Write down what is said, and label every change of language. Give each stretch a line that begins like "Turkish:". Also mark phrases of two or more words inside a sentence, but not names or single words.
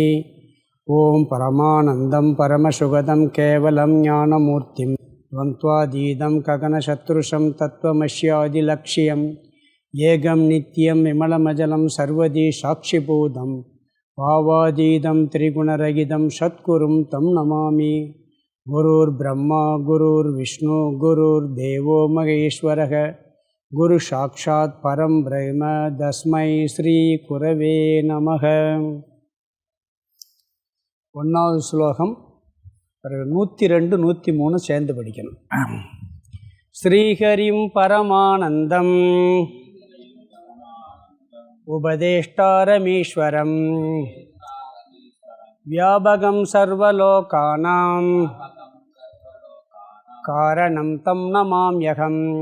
Sanskrit: ओं परमानन्दं परमसुगतं केवलं ज्ञानमूर्तिं द्वन्द्वातीतं गगनशत्रुशं तत्त्वमस्यादिलक्ष्यम् एकं नित्यं विमलमजलं सर्वदी साक्षिभूतं भावातीतं त्रिगुणरहितं सद्गुरुं तं नमामि। गुरुर्ब्रह्मा गुरुर्विष्णु गुरुर्देवो महेश्वरः गुरु साक्षात् परं ब्रह्म तस्मै श्री गुरवे நமः।
Tamil: ஒன்றாவது ஸ்லோகம் பிறகு 102 103 சேர்ந்து படிக்கணும்.
Sanskrit: श्रीहरिं परमानन्दम् उपदेष्टारमीश्वरं व्यापकं सर्वलोकानां कारणं तं नमाम्यहम्.